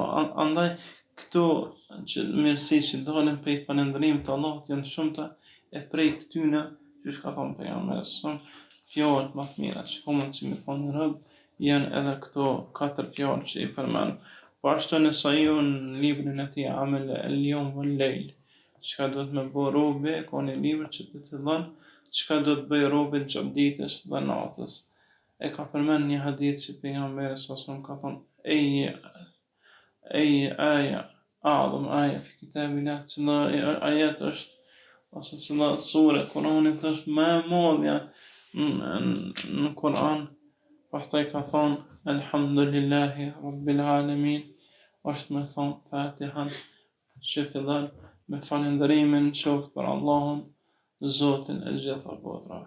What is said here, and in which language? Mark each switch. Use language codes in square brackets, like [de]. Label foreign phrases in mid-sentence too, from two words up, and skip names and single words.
[sq] Andaj këto që mirësi që dalin prej falëndërimit të Allahut janë shumëta, e prej këtyne që ka thonë pejgamberi sallallahu, fjalët më të mira që ka mundësi me thonë rob, janë edhe këto 4 fjalë që i përmend. Po ashtu në Sahihun në librin e tij Amal al-Yawm wal-Layl, çka do të më bëj robi, ka një libër që të thellon çka do të bëj robi gjatë ditës dhe natës. E ka përmend një hadith që pejgamberi sallallahu ka thonë ej [ar] أي أعظم آية في كتاب الله, [sq] cila ajet është ose cila sure Kuranit është më e madhja në Kur'an. Pastaj ka thonë [ar] الحمد لله رب العالمين, [sq] është me thonë Fatihan, që fillon me falenderimin qoftë për Allahun, Zotin e gjitha botrave.